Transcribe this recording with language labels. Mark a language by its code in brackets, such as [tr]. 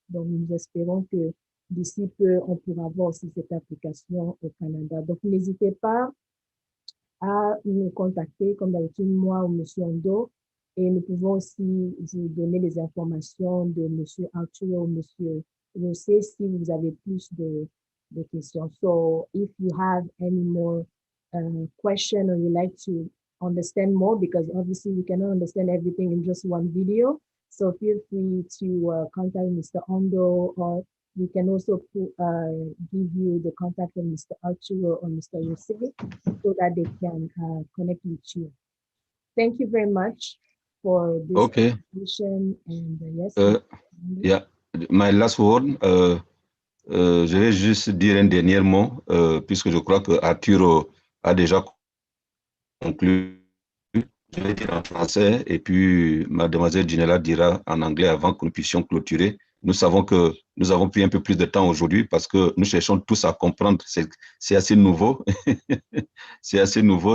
[fr] Donc, nous espérons que d'ici peu, on pourra avoir aussi cette application au Canada. Donc, n'hésitez pas à nous contacter, comme d'habitude, moi ou M. Ondo. Et nous pouvons aussi vous donner les informations de M. Arturo ou M. José si vous avez plus de questions. [en] So, if you have any more question or you like to understand more, because obviously we cannot understand everything in just one video. So feel free to contact Mr. Ondo, or we can also give you the contact of Mr. Arturo or Mr. Jose so that they can connect with you. Thank you very much for this presentation. And yes. Yeah, my last word. [fr] Je vais juste dire un dernier mot, puisque je crois que Arturo a déjà conclu. Je vais dire en français et puis mademoiselle Junella dira en anglais avant que nous puissions clôturer. Nous savons que nous avons pris un peu plus de temps aujourd'hui parce que nous cherchons tous à comprendre. C'est assez nouveau. C'est assez nouveau.